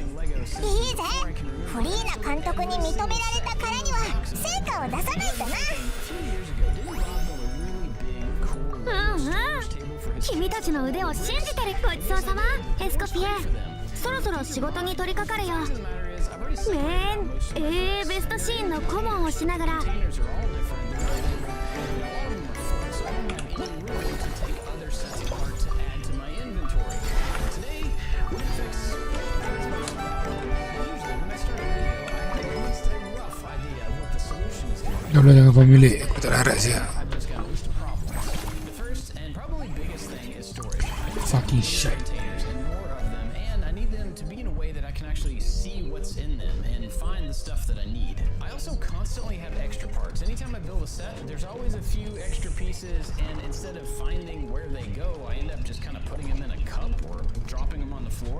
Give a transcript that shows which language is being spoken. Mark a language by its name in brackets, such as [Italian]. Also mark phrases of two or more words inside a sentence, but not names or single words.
[Japanese] フリーな監督に認められたからには成果を出さないとな。君たちの腕を信じてる。ごちそうさまエスコピエ。そろそろ仕事に取り掛かるよ。ベストシーンの顧問をしながら。 [Malay] Tolong jangan pemilik, aku tak larat siap. [English] Fucking shit. Constantly have extra parts. Anytime I build a set, there's always a few extra pieces, and instead of finding where they go, I end up just kind of putting them in a cup or dropping them on the floor.